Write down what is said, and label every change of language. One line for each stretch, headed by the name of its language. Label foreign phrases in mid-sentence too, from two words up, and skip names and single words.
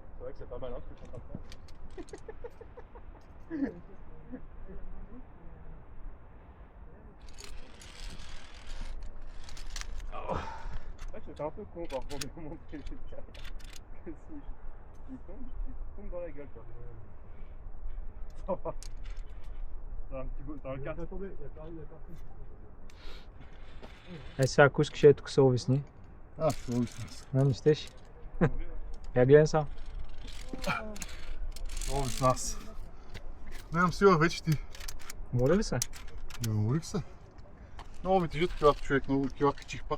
French: C'est vrai que c'est pas malin ce que je suis en train de faire. Ouais, j'étais un peu con par contre de montrer les carrières. Que si il tombe dans la gueule quoi. Ça va. T'as un petit bout, t'as un quart. Attendez, il y a personne.
Bulgarian: Сега, ако искаш, ето тук се обясни. Ще обясним. Не щеш? Я гледам сам. Много с нас. Нямам сила вече ти. Моля ли се? Не уморих се. Много ми тежат килата, човек, много кила качих пак.